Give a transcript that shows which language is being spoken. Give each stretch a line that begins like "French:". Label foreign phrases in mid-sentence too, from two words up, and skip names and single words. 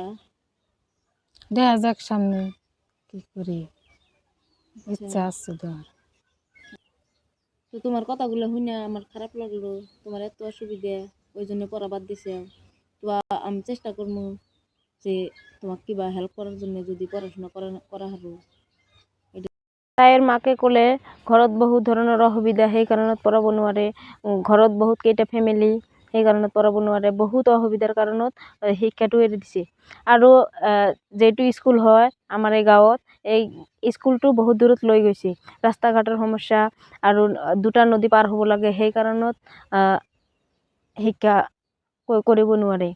Bangla: দেখা যাক সামনে কি করি, আচ্ছা। ইচ্ছা আছে তোমার। তো তোমার কথাগুলো শুনে আমার খারাপ লাগলো, তোমার এত অসুবিধা, ওই জন্য পড়া বাদ দিছে। তো আমি চেষ্টা করবো যে তোমাকে কিবা হেল্প করার জন্য, যদি পড়াশোনা করা হারো।
Assamese: তাইৰ মাকে ক'লে ঘৰত বহুত ধৰণৰ অসুবিধা, সেই কাৰণত পঢ়াব নোৱাৰে, ঘৰত বহুত কেইটা ফেমিলি, সেই কাৰণত পঢ়াব নোৱাৰে, বহুত অসুবিধাৰ কাৰণত শিক্ষাটো এৰি দিছে। আৰু যিটো স্কুল হয় আমাৰ এই গাঁৱত, এই স্কুলটো বহুত দূৰত লৈ গৈছে, ৰাস্তা ঘাটৰ সমস্যা, আৰু দুটা নদী পাৰ হ'ব লাগে, সেই কাৰণত শিক্ষা কৰিব নোৱাৰে।